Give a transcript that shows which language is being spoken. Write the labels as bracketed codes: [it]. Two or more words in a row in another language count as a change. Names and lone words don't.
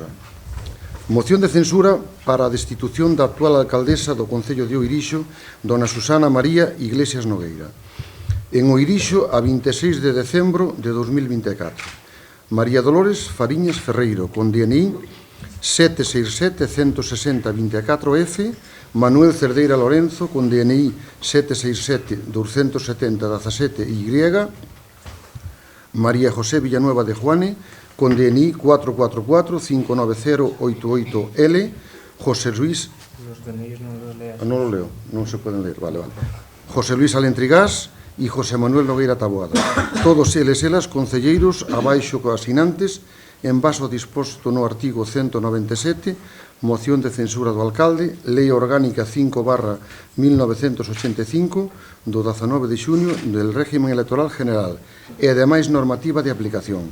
[gl] Moción de censura para a destitución da actual alcaldesa do Concello de Oirixo, dona Susana María Iglesias Nogueira. En Oirixo, a 26 de decembro de 2024. María Dolores Fariñas Ferreiro, con DNI 767-160-24F, Manuel Cerdeira Lorenzo, con DNI 767-270-17Y, María José Villanueva de Juane, con DNI 444-590-88L, José Luis... [es] Los DNIs no los leas. No lo leo, no se pueden leer, vale. José Luis Alentrigas y José Manuel Nogueira Taboada. [gl] Todos eles elas concelleiros abaixo coasinantes en base ao disposto no artigo 197, moción de censura do alcalde, Lei Orgánica 5/1985 do 19 de xuño [es] del régimen electoral general [gl] e ademais normativa de aplicación.